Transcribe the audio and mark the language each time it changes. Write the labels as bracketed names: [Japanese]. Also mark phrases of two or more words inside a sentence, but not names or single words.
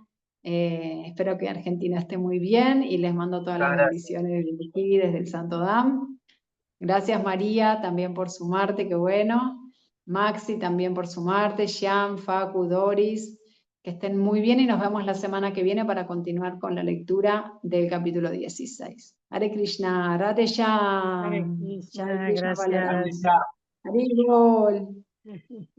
[Spanish] Espero que Argentina esté muy bien y les mando todas las bendiciones desde aquí, desde el Santo Dam. Gracias María también por sumarte, qué bueno. Maxi también por sumarte, Shyam, Facu, Doris. Que estén muy bien y nos vemos la semana que viene para continuar con la lectura del capítulo 16. [Sanskrit] Hare Krishna, Radhe Shyam. Hare Krishna, gracias. [Bangla] Hare Bol.